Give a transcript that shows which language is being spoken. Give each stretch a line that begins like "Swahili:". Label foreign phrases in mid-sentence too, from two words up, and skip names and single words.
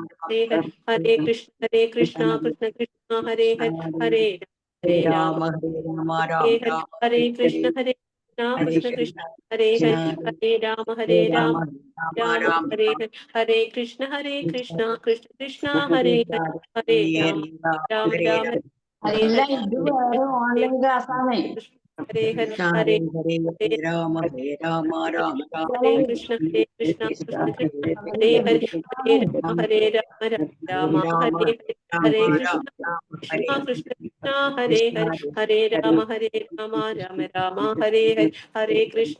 Sanskrit: Hare Hare Hare Krishna Krishna Hare Hare Hare Rama Rama Hare Rama Hare Rama Hare Rama Hare Krishna Hare Krishna Krishna Hare Hare Krishna Hare Rama Hare Rama Rama Rama Rama Rama Hare Rama Hare Hare Krishna Krishna Hare Hare Hare Rama Hare Rama Hare Rama Hare
Malayalam: ഇത് ഓൺലൈൻ ക്ലാസ്സാണേ.
Sanskrit: Hare Hare Krishna Hare Hare Hare Hare Rama Hare Rama Rama Rama Hare Krishna Krishna Krishna Hare Hare Hare Rama Rama Hare Hare Rama Hare Rama Hare Rama Krishna Rama Hare Krishna Krishna Hare Krishna Hare Hare Hare Rama Rama Rama Hare Hare Hare Krishna